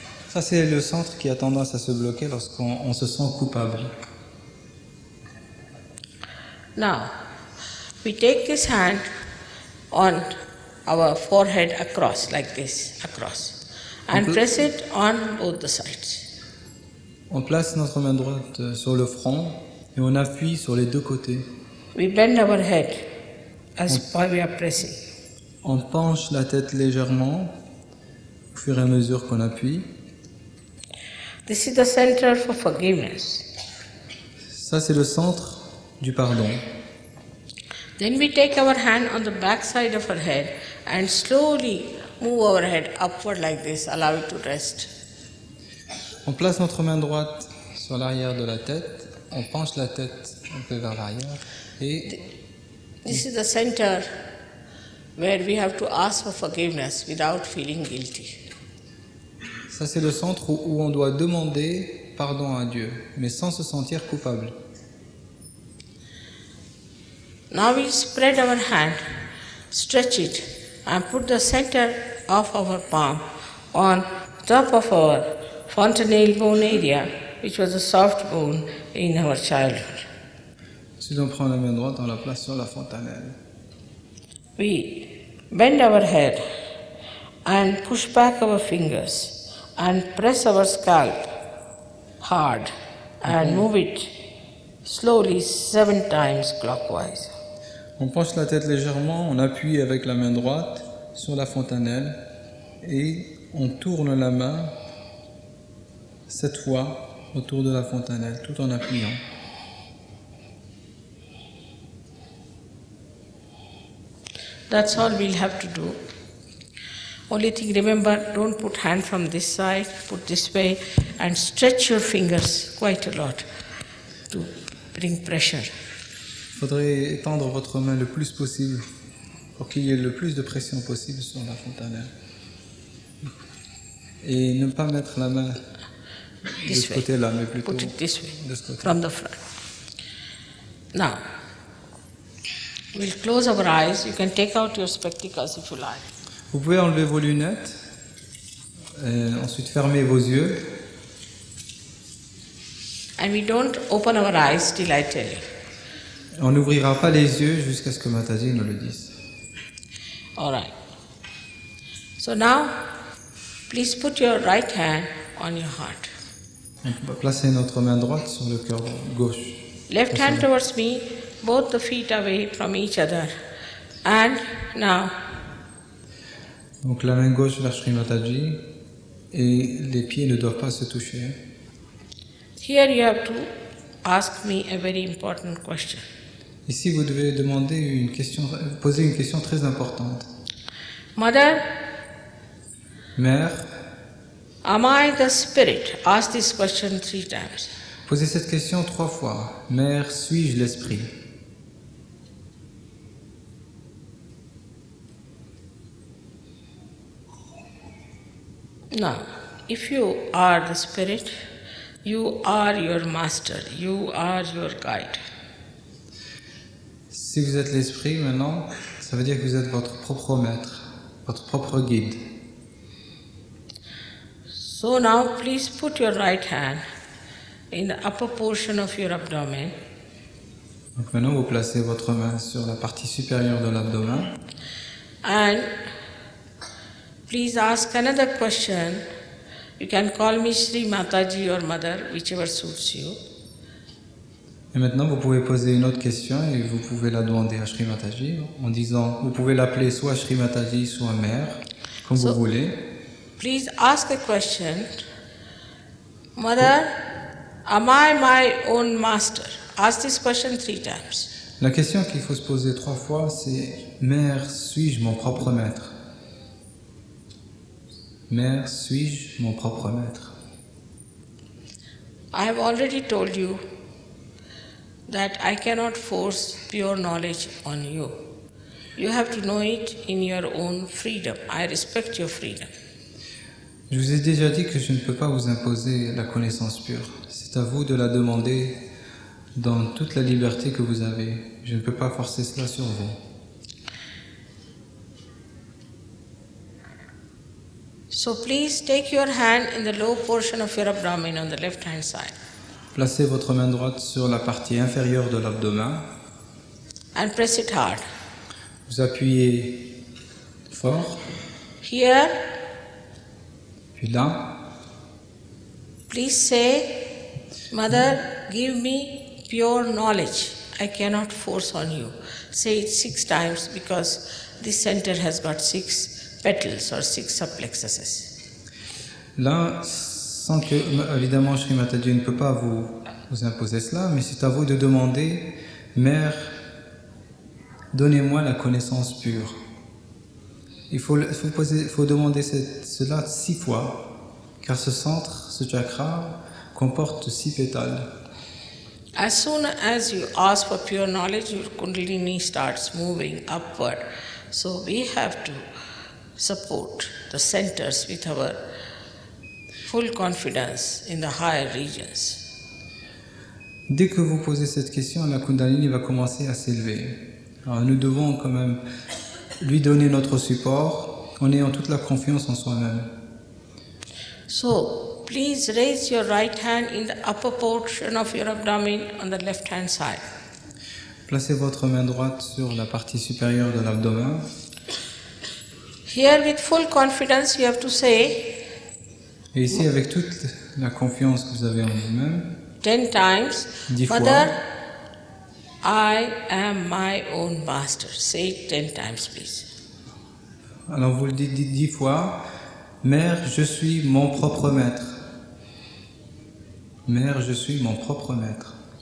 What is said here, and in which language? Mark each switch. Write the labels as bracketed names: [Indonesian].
[French] Ça, c'est le centre qui a tendance à se bloquer lorsqu'on se sent coupable. [English] Now, we take this hand on our forehead across, like this, across, and press it on both the sides. [French] On place notre main droite sur le front et on appuie sur les deux côtés. [English] we bend our head as we are pressing. [French] On penche la tête légèrement au fur et à mesure qu'on appuie. [English] This is the center for forgiveness. [French] Ça, c'est le centre du pardon. [English] Then we take our hand on the back side of our head and slowly move our head upward like this, allow it to rest. [French] On place notre main droite sur l'arrière de la tête, on penche la tête un peu vers l'arrière et [English] This is the center where we have to ask for forgiveness without feeling guilty. [French] ça, c'est le centre où on doit demander pardon à Dieu, mais sans se sentir coupable. [English] Now we spread our hand, stretch it, and put the center of our palm on top of our fontanelle bone area, which was a soft bone in our childhood. [French] Ensuite, on prend la main droite, on la place sur la fontanelle. [English] We bend our head and push back our fingers and press our scalp hard and move it slowly 7 times clockwise. [French] On penche la tête légèrement, on appuie avec la main droite sur la fontanelle et on tourne la main 7 fois autour de la fontanelle, tout en appuyant. [English] That's all we'll have to do. Only thing, remember, don't put hand from this side, put this way, and stretch your fingers quite a lot to bring pressure. [French] Il faudrait étendre votre main le plus possible pour qu'il y ait le plus de pression possible sur la fontanelle. Et ne pas mettre la main de [English] This [French] ce [English] way. [French] côté-là, mais plutôt [English] Put it this way, [French] de ce côté. [English] from the front. Now, we'll close our eyes. You can take out your spectacles if you like. [French] Vous pouvez enlever vos lunettes, ensuite fermer vos yeux. [English] And we don't open our eyes till I tell you. [French] On n'ouvrira pas les yeux jusqu'à ce que Mataji nous le dise. [English] All right. So now, please put your right hand on your heart. [French] On va placer notre main droite sur le cœur gauche. [English] Left hand towards me, both the feet away from each other. And now, [French] Donc la main gauche vers Sri Mataji et les pieds ne doivent pas se toucher. [English] here you have to ask me a very important question. [French] Ici, vous devez poser une question très importante. [English] Mother, [French] Mère, [English] am I the spirit? Ask this question 3 times. [French] posez cette question 3 fois. Mère, suis-je l'esprit? [English] Now, if you are the spirit, you are your master, you are your guide. [French] Si vous êtes l'esprit maintenant, ça veut dire que vous êtes votre propre maître, votre propre guide. [English] So now please put your right hand in the upper portion of your abdomen [French] Donc maintenant, vous placez votre main sur la partie supérieure de l'abdomen. [English] and please ask another question. You can call me Shri Mataji or Mother, whichever suits you. [French] Et maintenant, vous pouvez poser une autre question et vous pouvez la demander à Sri Mataji en disant, vous pouvez l'appeler soit Sri Mataji, soit Mère, comme vous voulez. [English] Please ask a question. Mother, am I my own master? Ask this question 3 times. [French] La question qu'il faut se poser 3 fois, c'est Mère, suis-je mon propre maître? Mère, suis-je mon propre maître? [English] I have already told you that I cannot force pure knowledge on you. You have to know it in your own freedom. I respect your freedom. [French] Je vous ai déjà dit que je ne peux pas vous imposer la connaissance pure. C'est à vous de la demander dans toute la liberté que vous avez. Je ne peux pas forcer cela sur vous. [English] So please take your hand in the low portion of your abdomen on the left hand side [French] Placez votre main droite sur la partie inférieure de l'abdomen. [English] and press it hard. [French] Vous appuyez fort. [English] Here, [French] Puis là, [English] please say, Mother, give me pure knowledge. I cannot force on you. Say it 6 times because this center has got 6 petals or 6 subplexuses. [French] Là, sans que, évidemment, Shri Mataji ne peut pas vous imposer cela, mais c'est à vous de demander, Mère, donnez-moi la connaissance pure. Il faut demander cela 6 fois, car ce centre, ce chakra, comporte 6 pétales. [English] As soon as you ask for pure knowledge, your Kundalini starts moving upward. So we have to support the centers with our full confidence in the higher regions. [French] Dès que vous posez cette question, la Kundalini va commencer à s'élever. Alors nous devons quand même lui donner notre support en ayant toute la confiance en soi-même. [English] So, please raise your right hand in the upper portion of your abdomen on the left hand side. [French] Placez votre main droite sur la partie supérieure de l'abdomen. [English] Here, with full confidence, you have to say [French] Et ici, avec toute la confiance que vous avez en vous-même, [English] 10 times, [French] 10 fois. [English] Mother, I am my own master. Say it 10 times, please. [French] Alors vous le dites 10 fois, Mère, je suis mon propre maître. Mère, je suis mon propre maître.